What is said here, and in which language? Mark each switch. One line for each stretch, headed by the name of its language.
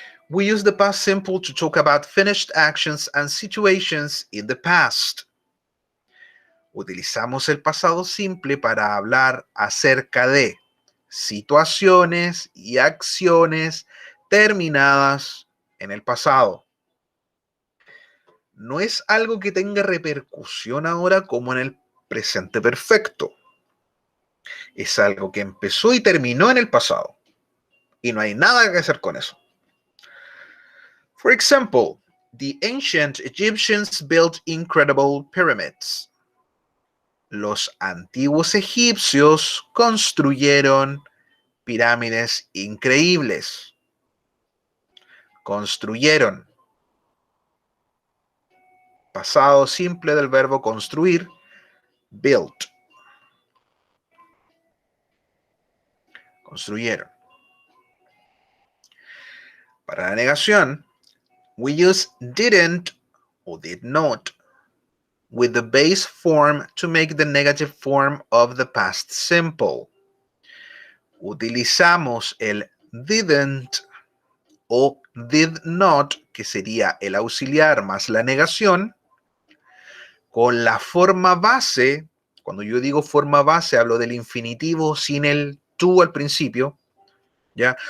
English: We use the past simple to talk about finished actions and situations in the past.
Spanish: Utilizamos el pasado simple para hablar acerca de situaciones y acciones terminadas en el pasado. No es algo que tenga repercusión ahora como en el presente perfecto. Es algo que empezó y terminó en el pasado. Y no hay nada que hacer con eso.
English: For example, the ancient Egyptians built incredible pyramids.
Spanish: Los antiguos egipcios construyeron pirámides increíbles. Construyeron. Pasado simple del verbo construir, built. Construyeron. Para la negación,
English: we use didn't or did not with the base form to make the negative form of the past simple.
Spanish: Utilizamos el didn't o did not, que sería el auxiliar más la negación, con la forma base. Cuando yo digo forma base, hablo del infinitivo sin el to al principio. ¿Ya?